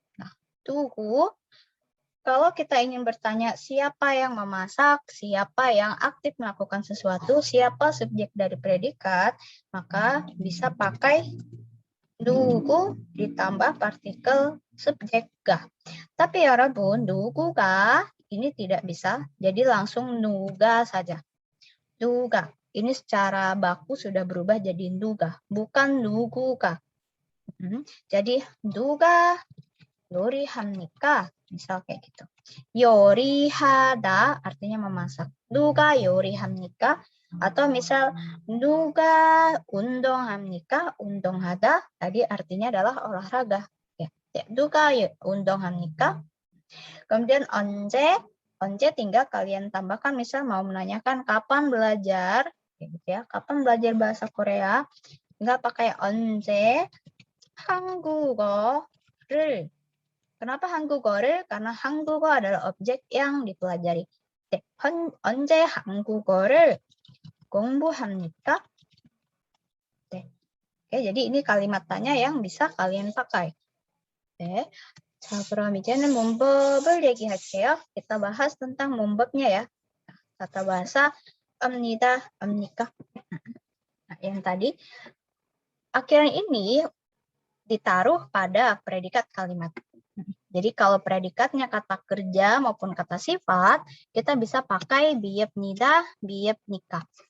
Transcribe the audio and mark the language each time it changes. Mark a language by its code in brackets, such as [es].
[id] Nah, 누구. Kalau kita ingin bertanya siapa yang memasak, siapa yang aktif melakukan sesuatu, siapa subjek dari predikat, maka bisa pakai 누구 ditambah partikel subjek ga. Tapi ya Rabun, 누구가 ini tidak bisa, jadi langsung 누가 saja. [ko] 누가. [id] Ini secara baku sudah berubah jadi 누가, 부kan 누구가. Jadi [ko] 누가 요리합니까? [id] Misal kayak gitu. 요리하다 artinya memasak. [ko] 누가 요리합니까? [id] Atau misal [ko] 누가 운동합니까? [id] 운동하다 tadi artinya adalah olahraga. Ya. [ko] 누가 운동합니까? [id] Kemudian 언제 once tinggal kalian tambahkan, misal mau menanyakan kapan belajar, gitu ya, kapan belajar bahasa Korea, tinggal pakai once 한국어를. Kenapa 한국어를? Karena 한국어 adalah objek yang dipelajari. [ko] 언제 한국어를 공부합니까? [id] Oke, jadi ini kalimat tanya yang bisa kalian pakai. Oke. [ko] 자, 그럼 이제는 문법을 얘기할게요. [id] kita bahas tentang 문법nya ya. Tata bahasa 합니다, 합니까? Nah, yang tadi akhiran ini ditaruh pada predikat kalimat. Jadi kalau predikatnya kata kerja maupun kata sifat, kita bisa pakai 비읍니다, 비읍니까.